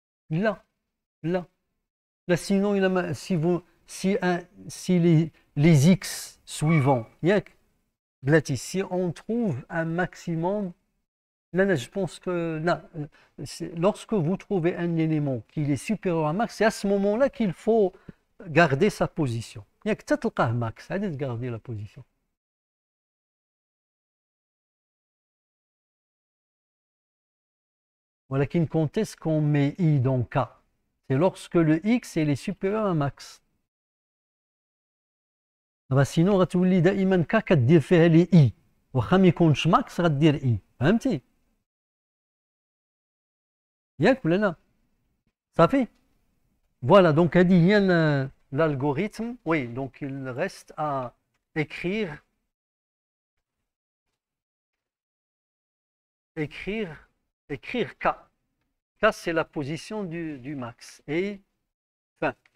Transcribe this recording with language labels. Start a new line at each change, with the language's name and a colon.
French: Là, sinon, si les x suivants, si on trouve un maximum, là, je pense que là, lorsque vous trouvez un élément qui est supérieur à max, c'est à ce moment-là qu'il faut garder sa position. Il y a que
Arabic: تلقاه
French: max, allez garder la position. Voilà, quand est-ce qu'on met i dans k? C'est lorsque le x est supérieur à max. Sinon,
Arabic: غتولي دائما k كدير فيها لي i. واخا ما يكونش max غدير i. فهمتي؟ ياك ولا لا؟ صافي؟
French: Voilà, donc
Arabic: هذه هي l'algorithme.
French: Oui, donc il reste à écrire K. K, c'est la position du max. Et fin.